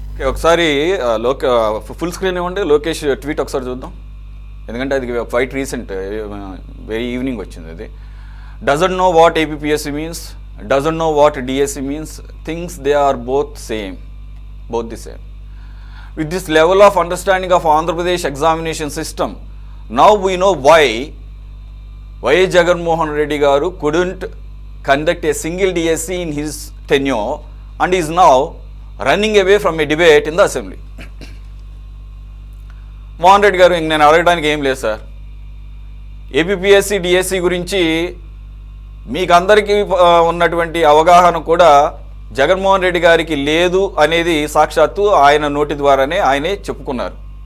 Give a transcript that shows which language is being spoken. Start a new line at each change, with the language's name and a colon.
Telugu: ఒకసారి full screen ఇవ్వండి, Lokesh tweet ఒకసారి చూద్దాం, ఎందుకంటే అది
English: quite recent, very evening
Telugu: వచ్చింది.
English: అది doesn't know what APPSC means, doesn't know what DSC means, things they are both the same. With this level of understanding of Andhra Pradesh examination system, now we know why Jagannath Reddy garu couldn't conduct a single DSC in his tenure and is now running away from a debate in the assembly.
Telugu: Mohan Reddy గారు, ఇంక నేను అడగడానికి ఏం లేదు sir. APPSC DSC గురించి మీకు అందరికీ ఉన్నటువంటి అవగాహన కూడా జగన్మోహన్ రెడ్డి గారికి లేదు అనేది సాక్షాత్తు ఆయన నోటి ద్వారానే ఆయనే చెప్పుకున్నారు.